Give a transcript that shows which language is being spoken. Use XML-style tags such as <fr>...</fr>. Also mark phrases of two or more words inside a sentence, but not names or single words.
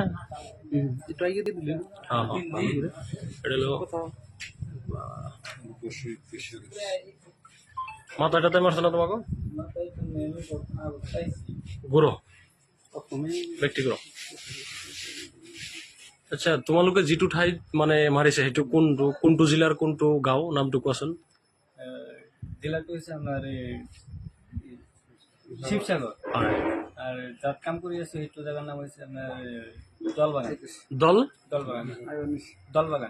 <bn>একটু আগে দিয়ে দিলেন। হ্যাঁ হ্যাঁ এটা হলো মাথাটাতে মারছে না তোমাকে? গুঁড়ো ব্যক্তি গুঁড়ো।</bn> <as>আচ্ছা তোমালোকে যিটো ঠাইত মানে মাৰিছে সেইটো কোনটো জিলাৰ কোনটো গাঁও নামটো কোৱাচোন? জেলাটো হৈছে আমাৰ শিৱসাগৰ হয়। আৰু তাত কাম কৰি আছো সেইটো জেগাৰ নাম হৈছে আমাৰ দলবাগান। দলবাগান দলবাগান</as>